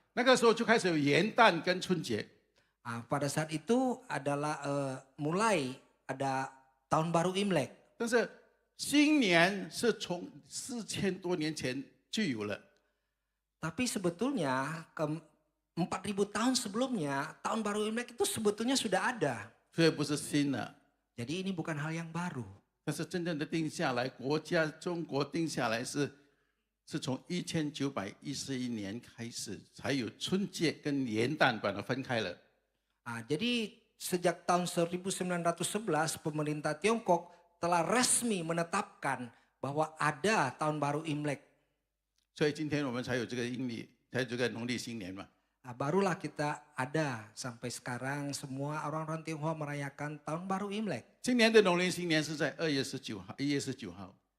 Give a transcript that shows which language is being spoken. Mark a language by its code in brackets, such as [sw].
[zh] 那个时候就开始有元旦跟春节。 [id] Pada saat itu adalah mulai ada tahun baru Imlek. [zh] 但是新年是从4000多年前就有了。 [id] Tapi sebetulnya 4.000 tahun sebelumnya tahun baru Imlek itu sebetulnya sudah ada. [zh] 所以不是新的。 [id] Jadi ini bukan hal yang baru. [zh] 但是真正的定下来，中国定下来是从1911年开始，才有春节跟元旦把它分开了。 [id] Jadi sejak tahun 1911 pemerintah Tiongkok telah resmi menetapkan bahwa ada tahun baru Imlek. [zh] 所以今天我们才有这个阴历，才有这个农历新年嘛。 [id] Barulah kita ada sampai sekarang semua orang-orang Tionghoa merayakan tahun baru Imlek. [zh] 今年的农历新年是在1月19号。